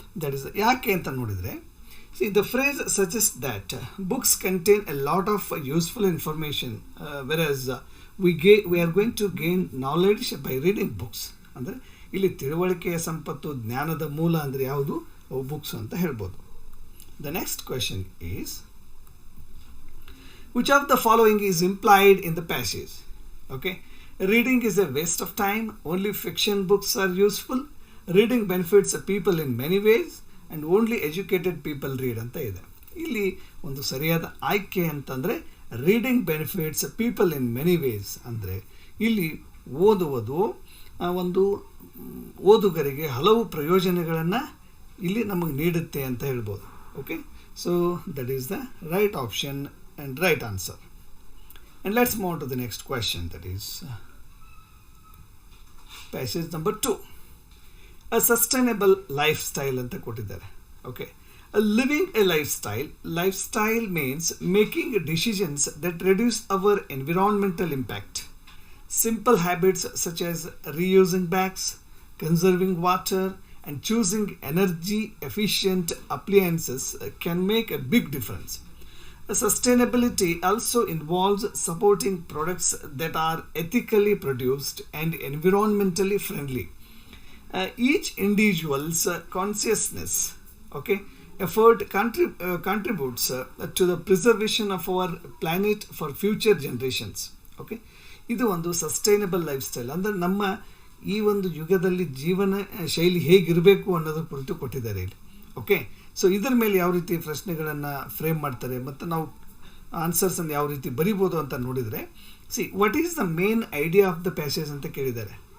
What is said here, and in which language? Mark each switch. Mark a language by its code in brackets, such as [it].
[en] that is [kn] ಯಾಕೆ ಅಂತ ನೋಡಿದರೆ, [en] See, the phrase suggest that books contain a lot of useful information versus we are going to gain knowledge by reading books. [kn] ಅಂದರೆ ಇಲ್ಲಿ ತಿಳುವಳಿಕೆಯ ಸಂಪತ್ತು, ಜ್ಞಾನದ ಮೂಲ ಅಂದರೆ ಯಾವುದು? ಬುಕ್ಸ್ ಅಂತ ಹೇಳ್ಬೋದು. [en] The next question is, which of the following is implied in the passage? Okay, Reading is a waste of time. Only fiction books are useful. Reading benefits people in many ways and only educated people read [kn] ಅಂತ ಇದೆ. ಇಲ್ಲಿ ಒಂದು ಸರಿಯಾದ ಆಯ್ಕೆ ಅಂತಂದರೆ [en] reading benefits people in many ways [kn] ಅಂದರೆ ಇಲ್ಲಿ ಓದುವುದು ಒಂದು ಓದುಗರಿಗೆ ಹಲವು ಪ್ರಯೋಜನಗಳನ್ನು ಇಲ್ಲಿ ನಮಗೆ ನೀಡುತ್ತೆ ಅಂತ ಹೇಳ್ಬೋದು. [en] Okay, so that is the right option and right answer. And let's move to the next question, that is passage number 2. A sustainable lifestyle [kn] ಅಂತ ಕೊಟ್ಟಿದ್ದಾರೆ. [en] Okay, living a lifestyle means making decisions that reduce our environmental impact. Simple habits such as reusing bags, conserving water, and choosing energy efficient appliances can make a big difference. Sustainability also involves supporting products that are ethically produced and environmentally friendly. Each individual's consciousness, okay, effort contributes to the preservation of our planet for future generations. [kn] Okay, ಇದು ಒಂದು sustainable life style ಅಂದರೆ ನಮ್ಮ ಈ ಒಂದು ಯುಗದಲ್ಲಿ ಜೀವನ ಶೈಲಿ ಹೇಗಿರಬೇಕು ಅನ್ನೋದ್ರ ಕುರಿತು ಕೊಟ್ಟಿದ್ದಾರೆ ಇಲ್ಲಿ. ಓಕೆ, ಸೊ ಇದರ ಮೇಲೆ ಯಾವ ರೀತಿ ಪ್ರಶ್ನೆಗಳನ್ನು ಫ್ರೇಮ್ ಮಾಡ್ತಾರೆ ಮತ್ತು ನಾವು ಆನ್ಸರ್ಸನ್ನು ಯಾವ ರೀತಿ ಬರಿಬೋದು ಅಂತ ನೋಡಿದರೆ, [en] what is the main idea of the passage [kn] ಅಂತ ಕೇಳಿದ್ದಾರೆ.